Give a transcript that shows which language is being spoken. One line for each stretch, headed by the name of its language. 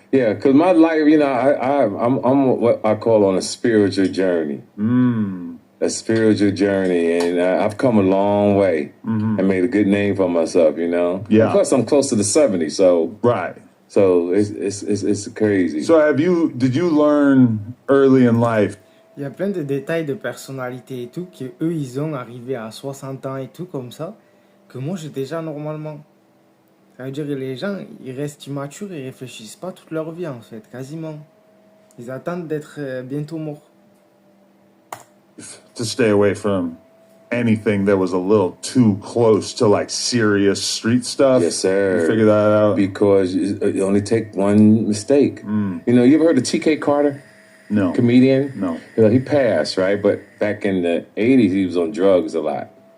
English: Yeah, because my life, you know, I'm what I call on a spiritual journey. A spiritual journey, and I've come a long way and made a good name for myself, you know? Yeah. Plus, I'm close to the 70, so... Right. So it's crazy. So did you learn early in life?
French: Il y a plein de détails de personnalité et tout qu'eux ils ont arrivé à 60 ans et tout comme ça que moi j'ai déjà normalement. Ça veut dire que les gens ils restent immatures et réfléchissent pas toute leur vie en fait, quasiment. Ils attendent d'être bientôt morts.
English: To stay away from anything that was a little too close to like serious street stuff. Yes, sir. You figure that out? Because you only take one mistake. You know, you ever heard of T.K. Carter? No. Comedian? No. You know, he passed, right? But back in the 80s, he was on drugs a lot.